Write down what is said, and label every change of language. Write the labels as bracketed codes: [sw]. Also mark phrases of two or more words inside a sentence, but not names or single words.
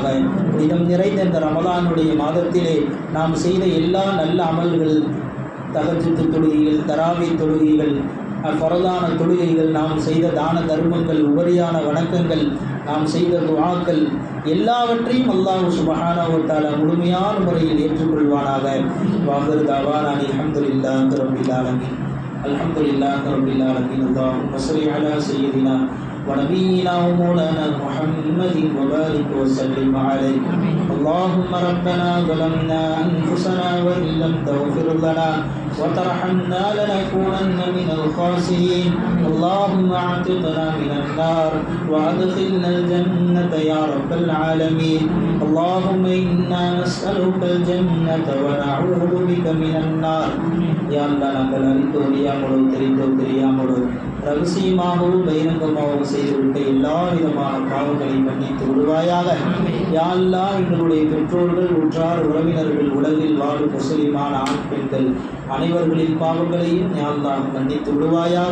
[ta] புனிதம் நிறைந்த இந்த ரமலானுடைய மாதத்திலே நாம் செய்த எல்லா நல்ல அமல்கள், தஹஜ்ஜுத் தொழுகைகள், தராவீஹ் தொழுகைகள், ஃபரதான தொழுகைகள், நாம் செய்த தான தர்மங்கள், உபரியான வணக்கங்கள், நாம் செய்த துஆக்கள் எல்லாவற்றையும் [ar] الله سبحانه وتعالى [ta] முழுமையான முறையில் ஏற்றுக்கொள்வானாக. [ar] وآخر دعوانا الحمد لله رب العالمين. الحمد لله رب العالمين. اللهم صل على سيدنا ونبينا ومولانا محمد وبارك وسلم عليه. اللهم ربنا ظلمنا أنفسنا وإن لم تغفر لنا وترحمنا لنكونن من الخاسرين. اللهم اعتقنا من النار وأدخلنا الجنة يا رب العالمين. اللهم إنا نسألك الجنة ونعوذ بك من النار. يا الله [ta] நாங்கள் அறிந்தோ அறியாமலோ தெரிந்தோ தெரியாமலோ ரகசியமாகவும் பகிரங்கமாகவும் செய்துவிட்ட எல்லா விதமான பாவங்களை மன்னித்து விடுவாயாக. [ar] يا الله [ta] எங்களுடைய பெற்றோர்கள், உற்றார், உறவினர்கள், உலகில் வாழும் முஸ்லிமான ஆண் பெண்கள் அனைவர்களின் பாவங்களையும் [ar] يا الله [ta] மன்னித்து விடுவாயாக.